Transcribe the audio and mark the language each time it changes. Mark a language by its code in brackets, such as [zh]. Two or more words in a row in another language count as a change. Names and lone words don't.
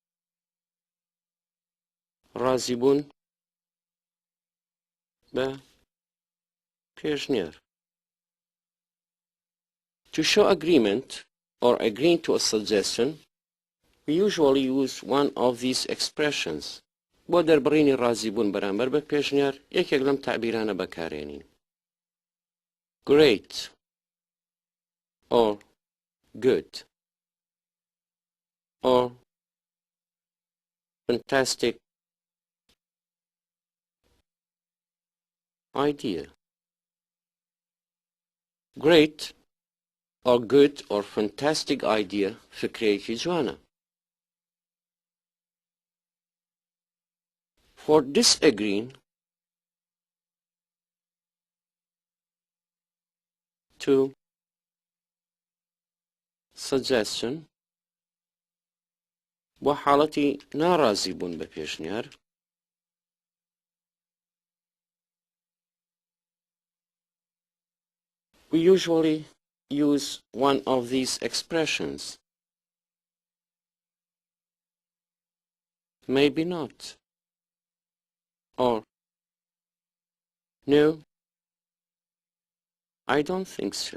[fa] راضی به پیشنهاد. [en] To show agreement or agreeing to a suggestion, we usually use one of these expressions. [ckb] بۆ دەربڕینی ڕازیبوون بەرامبەر بە پێشنیار یەکێک لەم تعبیرانە بەکارێنین. [en] Great or good or fantastic idea. Great or good or fantastic idea [ckb] فکرەیەکی جوانە. [en] For disagreeing to suggestion [ckb] بۆ حاڵەتی ناڕازی بوون بە پێشنیار [en] we usually use one of these expressions. Maybe not. Or no, I don't think so.